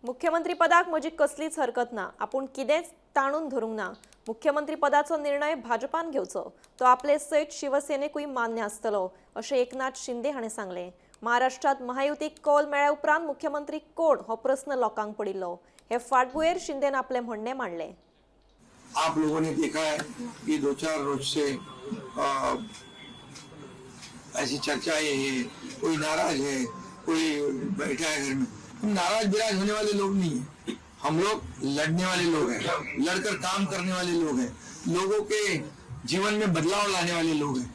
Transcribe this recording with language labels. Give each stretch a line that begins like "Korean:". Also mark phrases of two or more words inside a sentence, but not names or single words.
Konkani: मुख्यमंत्री पदाक म्हजी कसलीच हरकत ना। आपूण कितेंच ताणून धरूंक ना। मुख्यमंत्री पदाचो निर्णय भाजपान घेवचो। तो आपले सयत शिवसेनेकूय मान्य आसतलो, अशें एकनाथ शिंदे हाणें सांगलें। महाराष्ट्रात महायुतीक कौल मेळ्ळ्या उपरांत मुख्यमंत्री कोण हो प्रस्न लोकांक पडिल्लो। हे फाटभुंयेर शिंदेन आपलें म्हणणें मांडलें।
Hindi: आप लोगों ने देखा है कि 2-4 रोज से ऐसी चर्चाएं हैं, कोई नाराज है, कोई बैठा है घर में। हम नाराज बिराज होने वाले लोग नहीं है। हम लोग लड़ने वाले लोग हैं, लड़कर काम करने वाले लोग हैं, लोगों के जीवन में बदलाव लाने वाले लोग हैं।